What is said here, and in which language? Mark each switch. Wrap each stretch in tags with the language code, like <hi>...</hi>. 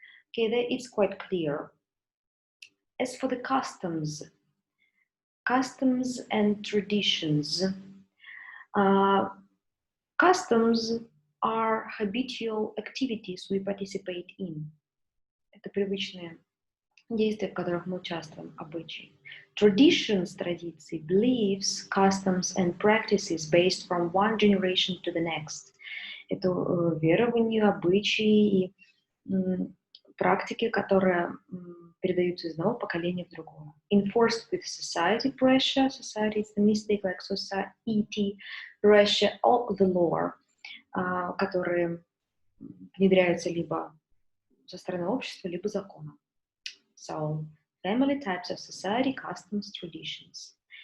<en>Okay, it's quite clear. As for the customs and traditions, customs are habitual activities we participate in.</en> <ru>Это привычные действия, в которых мы участвуем, обычаи.</ru> <en>Traditions, традиции, beliefs, customs and practices based from one generation to the next.</en> <ru>Это верования, обычаи и практики, которые передаются из одного поколения в другое.</ru> <en>Enforced with society pressure, society is the mistake, like society pressure, or the law,</en> <ru>которые внедряются либо со стороны общества, либо закона.</ru> <en>So, family, types of society, customs, traditions.</en>